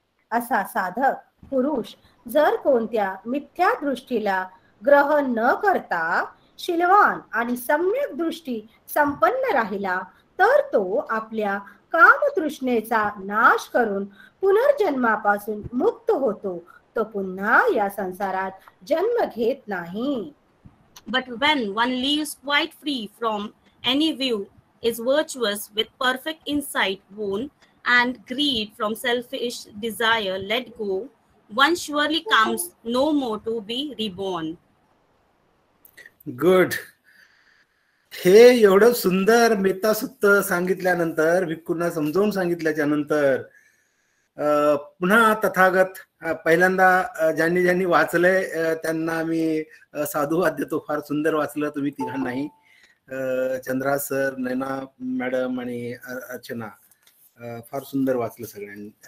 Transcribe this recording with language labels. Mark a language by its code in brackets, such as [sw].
[mr] असा साधक पुरुष जर कोणत्या मिथ्या दृष्टीला ग्रहण न करता शीलवान आणि सम्यक दृष्टी संपन्न राहिला तर तो आपल्या कामतृष्णेचा नाश करून पुनर्जन्मापासून मुक्त होतो. तो पुन्हा या संसारात जन्म घेत नाही. [en] But when one lives quite free from any view, is virtuous with perfect insight won, and greed from selfish desire let go, one surely comes no more to be reborn. Good. [mr] हे एवढं सुंदर मेत्तासुत्त सांगितल्यानंतर, भिक्खूंना समजावून सांगितल्याच्या नंतर पुन्हा तथागत पहिल्यांदा ज्यांनी ज्यांनी वाचलंय त्यांना मी साधुवाद देतो. फार सुंदर वाचलं तुम्ही तिघांनाही, चंद्रा सर, नैना मॅडम आणि अर्चना, फार सुंदर वाचलं सगळ्यांनी.